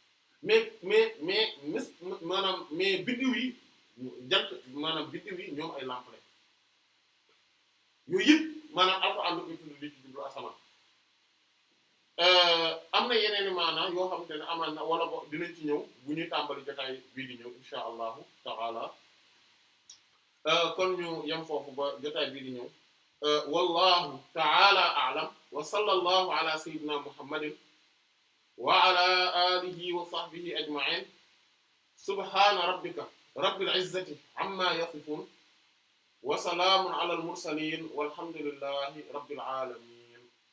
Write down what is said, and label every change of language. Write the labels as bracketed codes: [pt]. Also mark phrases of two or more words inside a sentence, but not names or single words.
[wo] mais biddiw yi maanaam biddiw yi ñoom ay lamp lañ yooyu yëpp maanaam Alxuraan lu koy tudd li ci jublu asamaan am na yeneen i maanaam yoo xamante ne amal na wala bo dinañ ci ñëw bu ñuy tàmbali jotaay bii di ñëw [ar] إن شاء الله تعالى [wo] kon ñu yem foofu ba jotaay bii di ñëw [ar] والله تعالى أعلم وصلى الله على سيدنا محمد وعلى آله وصحبه أجمعين سبحان ربك رب العزة عما يصفون وسلام على المرسلين والحمد لله رب العالمين